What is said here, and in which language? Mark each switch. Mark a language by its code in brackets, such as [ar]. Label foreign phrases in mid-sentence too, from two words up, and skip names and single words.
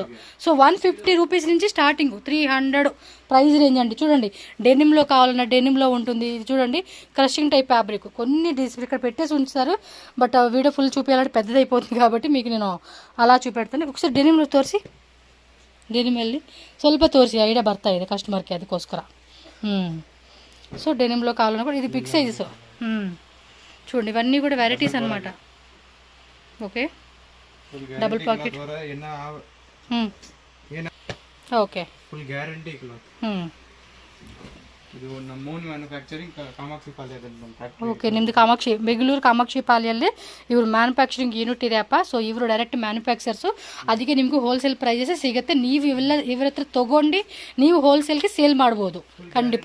[te] సో 150 రూపీస్ నుంచి స్టార్టింగ్ 300 [en] price range [te] అండి. చూడండి, డెనిమ్లో కావాలన్నా డెనిమ్లో ఉంటుంది. ఇది చూడండి [en] crushing type fabric, [te] కొన్ని ఇక్కడ పెట్టేసి ఉంచుతారు. [en] but video full [te] చూపించాలంటే పెద్దది అయిపోతుంది కాబట్టి మీకు నేను అలా చూపెడతాను. ఒకసారి డెనిమ్లో తోరిసి, డెనిమ్ వెళ్ళి [kn] ಸ್ವಲ್ಪ ತೋರಿಸಿ, ಐಡಿಯಾ ಬರ್ತಾ ಇದೆ ಕಸ್ಟಮರ್ಗೆ, ಅದಕ್ಕೋಸ್ಕರ. [te] సో డెనిమ్లో కావాలన్నా కూడా ఇది [en] big sizes. [te] చూడండి ఇవన్నీ కూడా వెరైటీస్ అనమాట. ఓకే, [en] double pocket. [te] ఓకే, [en] full guarantee cloth. [kn] ಇದು ನಮ್ಮ [en] own manufacturing [kn] ಕಾಮಾಕ್ಷಿ ಪಾಳ್ಯದಲ್ಲಿ ನಮ್ಮ ಫ್ಯಾಕ್ಟರಿ. ಓಕೆ, ನಿಮ್ಮದು ಕಾಮಾಕ್ಷಿ, ಬೆಂಗಳೂರು ಕಾಮಾಕ್ಷಿ ಪಾಳ್ಯಲ್ಲಿ ಇವರು [en] manufacturing unit [kn] ಇದೆಯಪ್ಪ. ಸೊ ಇವರು [en] direct manufacturers, [kn] ಅದಕ್ಕೆ ನಿಮಗೂ [en] wholesale prices [kn] ಸಿಗುತ್ತೆ. ನೀವು ಇವ್ರ ಹತ್ರ ತೊಗೊಂಡು ನೀವು ಹೋಲ್ಸೇಲ್ಗೆ ಸೇಲ್ ಮಾಡ್ಬೋದು ಖಂಡಿತ.